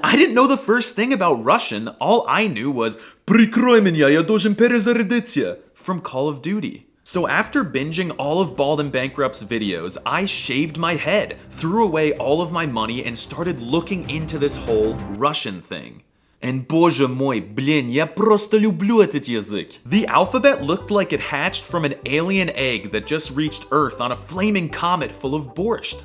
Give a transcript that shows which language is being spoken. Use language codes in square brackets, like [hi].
[en] I didn't know the first thing about Russian. All I knew was [ru] "Прикрой меня, я должен перезарядиться" [en] from Call of Duty. So after binging all of Bald and Bankrupt's videos, I shaved my head, threw away all of my money, and started looking into this whole Russian thing. [ru] And боже мой, блин, я просто люблю этот язык. [en] The alphabet looked like it hatched from an alien egg that just reached Earth on a flaming comet full of borscht.